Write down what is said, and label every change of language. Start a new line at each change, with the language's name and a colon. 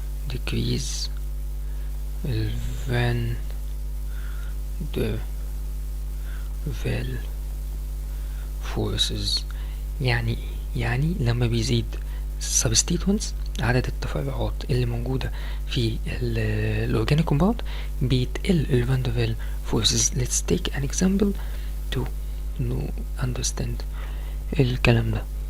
English: decrease van der Waals forces.
Arabic: يعني لما بيزيد substituents، عدد التفرعات اللي موجودة في الأورجانيك كومباوند، بيتقل الفان دير ويل فورسز.
English: let's take an example to understand
Arabic: الكلام ده.